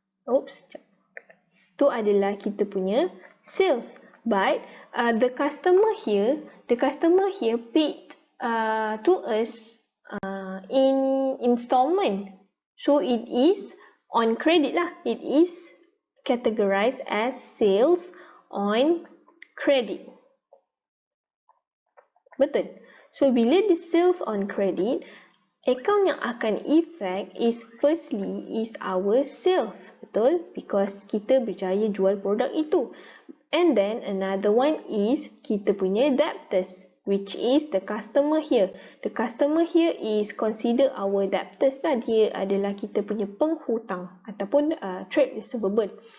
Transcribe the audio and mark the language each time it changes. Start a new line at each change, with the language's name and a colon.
Malay: Oops, itu adalah kita punya sales.
English: But the customer here paid to us in installment, so it is on credit lah. It is categorized as sales on credit. Betul. So bila di sales on credit, account yang akan effect is firstly is our sales, betul?
Malay: Because kita berjaya jual produk itu.
English: And then another one is
Malay: kita punya
English: debtors, which is the customer here. The customer here is consider our debtors lah.
Malay: Dia adalah kita punya penghutang ataupun trade receivable.